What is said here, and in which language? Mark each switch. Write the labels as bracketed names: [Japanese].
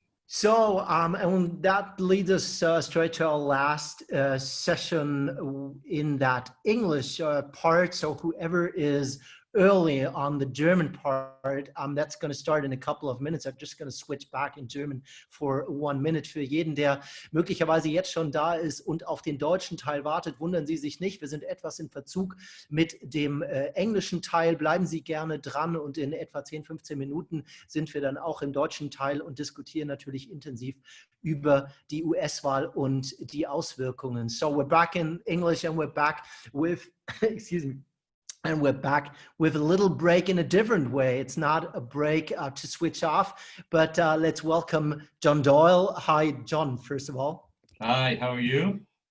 [English] So, and that leads us straight to our last session in that English part. So whoever is early on the German part, that's going to start in a couple of minutes. I'm just going to switch back in German for 1 minute. [German] Für jeden, der möglicherweise jetzt schon da ist und auf den deutschen Teil wartet, wundern Sie sich nicht. Wir sind etwas in Verzug mit dem englischen Teil. Bleiben Sie gerne dran und in etwa 10, 15 Minuten sind wir dann auch im deutschen Teil und diskutieren natürlich intensiv über die US-Wahl und die Auswirkungen. [English] So we're back in English and we're back with, excuse me, and we're back with a little break in a different way. It's not a break to switch off, but let's welcome John Doyle. Hi, John, first of all. Hi, how are you?